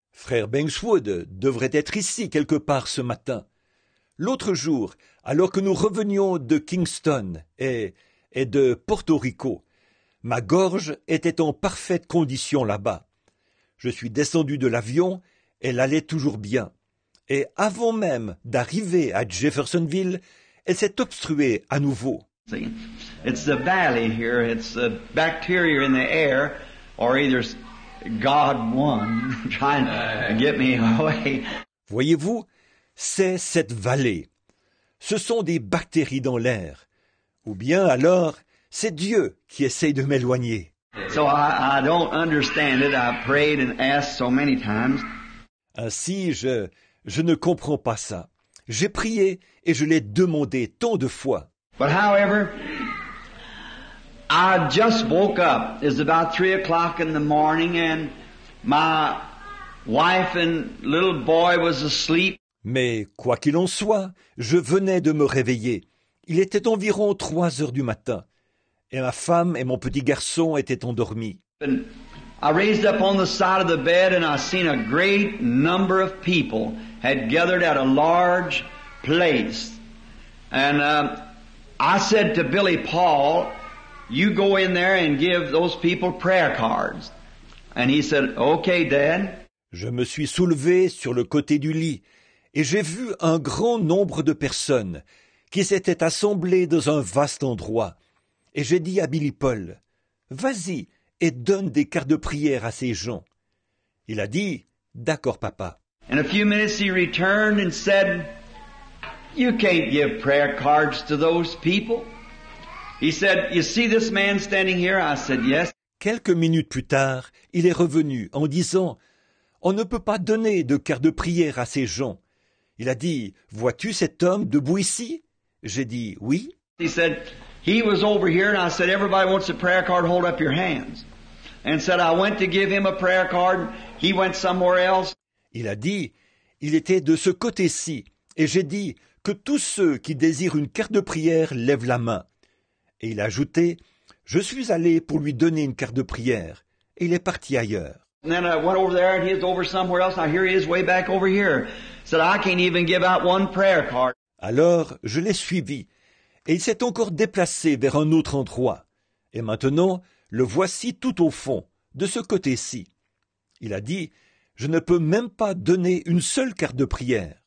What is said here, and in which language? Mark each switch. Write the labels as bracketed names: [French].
[French] Frère Bankswood devrait être ici quelque part ce matin. L'autre jour, alors que nous revenions de Kingston et de Porto Rico, ma gorge était en parfaite condition là-bas. Je suis descendu de l'avion, elle allait toujours bien. Et avant même d'arriver à Jeffersonville, elle s'est obstruée à nouveau. [English] It's the valley here. It's the bacteria in the air, or either God won trying to get me away. [French] Voyez-vous, c'est cette vallée. Ce sont des bactéries dans l'air. Ou bien alors, c'est Dieu qui essaye de m'éloigner. [English] So I don't understand it. I prayed and asked so many times. [French] Ainsi, je ne comprends pas ça. J'ai prié et je l'ai demandé tant de fois. [English] But however, I just woke up. It's about 3 o'clock in the morning and my wife and little boy was asleep. [French] Mais quoi qu'il en soit, je venais de me réveiller. Il était environ 3 heures du matin. Et ma femme et mon petit garçon étaient endormis. [English] And I raised up on the side of the bed and I seen a great number of people had gathered at a large place. And I said to Billy Paul, you go in there and give those people prayer cards. And he said, okay, Dad. [French] Je me suis soulevé sur le côté du lit et j'ai vu un grand nombre de personnes qui s'étaient assemblées dans un vaste endroit. Et j'ai dit à Billy Paul, vas-y et donne des cartes de prière à ces gens. Il a dit, d'accord papa. [English] In a few minutes he returned and said, you can't give prayer cards to those people. He said, you see this man standing here? I said, yes. [French] Quelques minutes plus tard, il est revenu en disant, on ne peut pas donner de cartes de prière à ces gens. Il a dit, vois-tu cet homme debout ici? J'ai dit, oui. [English] He said, he was over here and I said, everybody wants a prayer card, hold up your hands. And said, I went to give him a prayer card, he went somewhere else. [French] Il a dit, il était de ce côté-ci, et j'ai dit que tous ceux qui désirent une carte de prière lèvent la main. Et il a ajouté, je suis allé pour lui donner une carte de prière, et il est parti ailleurs. [English] And then I went over there and he was over somewhere else. Now here he is way back over here. Said, I can't even give out one prayer card. [French] Alors je l'ai suivi, et il s'est encore déplacé vers un autre endroit. Et maintenant, le voici tout au fond, de ce côté-ci. Il a dit, je ne peux même pas donner une seule carte de prière.